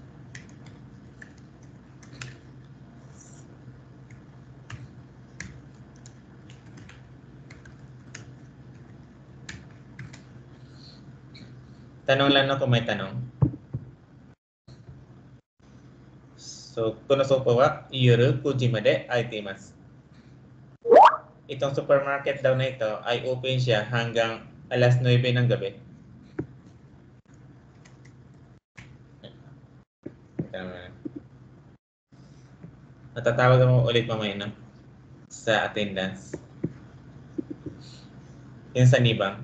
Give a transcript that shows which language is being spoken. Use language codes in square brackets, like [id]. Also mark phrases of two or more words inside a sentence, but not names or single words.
[tl] Tanong lang ako may tanong. So, [ja] この倉庫は夜9時まで開いています。 [tl] Itong supermarket daw na ito ay open siya hanggang alas 9 ng gabi. Natatawag mo ulit mamaya no? Sa attendance. Yan sa Nibang.